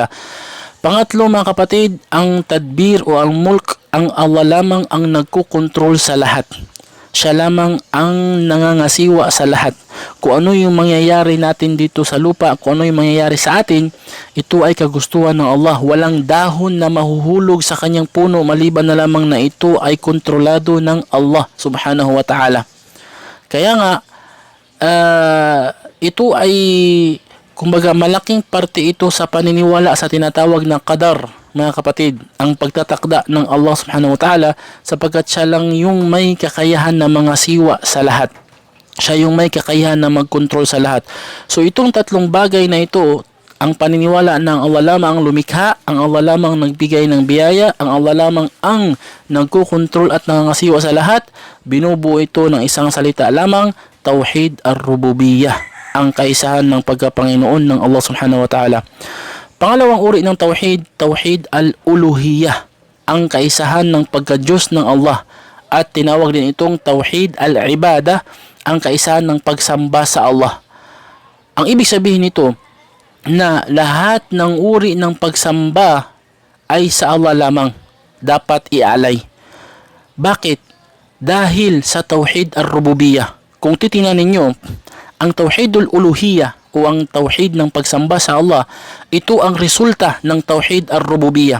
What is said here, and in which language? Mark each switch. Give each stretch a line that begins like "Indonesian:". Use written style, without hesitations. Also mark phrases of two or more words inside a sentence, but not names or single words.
Filipino: Pangatlo mga kapatid, ang tadbir o ang mulk, ang Allah lamang ang nagkukontrol sa lahat. Siya lamang ang nangangasiwa sa lahat. Kung ano yung mangyayari natin dito sa lupa, kung ano yung mangyayari sa atin, ito ay kagustuhan ng Allah. Walang dahon na mahuhulog sa kanyang puno maliban na lamang na ito ay kontrolado ng Allah
Arabic: subhanahu wa ta'ala.
Filipino: Kaya nga, ito ay kumbaga malaking parte ito sa paniniwala sa tinatawag na qadar, mga kapatid, ang pagtatakda ng Allah
Arabic: subhanahu wa ta'ala
Filipino: sapagkat siya lang yung may kakayahan na mga siwa sa lahat. Siya yung may kakayahan na mag-control sa lahat. So itong tatlong bagay na ito, ang paniniwala ng Allah lamang ang lumikha, ang Allah lamang nagbigay ng biyaya, ang Allah lamang ang nagkukontrol at nangangasiwa sa lahat, binubuo ito ng isang salita lamang,
Arabic: Tawhid ar-Rububiyyah,
Filipino: ang kaisahan ng pagkapanginoon ng Allah
Arabic: subhanahu wa ta'ala.
Filipino: Pangalawang uri ng Tawhid,
Arabic: Tawhid al-Uluhiyyah,
Filipino: ang kaisahan ng pagka-Diyos ng Allah. At tinawag din itong
Arabic: Tawhid al-Ibadah,
Filipino: ang kaisahan ng pagsamba sa Allah. Ang ibig sabihin nito, na lahat ng uri ng pagsamba ay sa Allah lamang dapat ialay. Bakit? Dahil sa
Arabic: Tawhid ar-Rububiyyah.
Filipino: Kung titingnan ninyo, ang
Arabic: Tawhidul Uluhiyyah
Filipino: o ang Tawhid ng pagsamba sa Allah, ito ang resulta ng
Arabic: Tawhid ar-Rububiyyah.